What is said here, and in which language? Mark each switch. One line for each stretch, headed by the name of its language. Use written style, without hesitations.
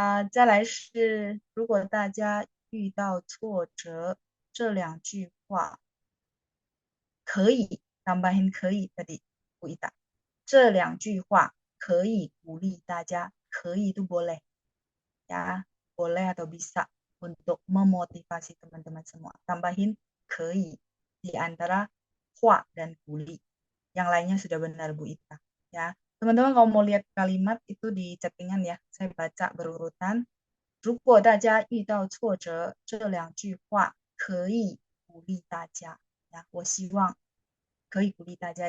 Chinese: 再来是，如果大家遇到挫折，这两句话可以
Indonesian: tambahin
Chinese: 可以
Indonesian: tadi Bu Ita.
Chinese: 这两句话可以鼓励大家，可以
Indonesian: itu boleh ya, boleh atau bisa untuk memotivasi teman-teman semua. Tambahin 可以 di antara 话 dan 鼓励. Yang lainnya sudah benar Bu Ita ya. Teman-teman kalau mau lihat kalimat itu di chattingan ya, saya baca berurutan.
Chinese: 如果大家遇到挫折，这两句话可以鼓励大家。 Ya, 我希望可以鼓励大家.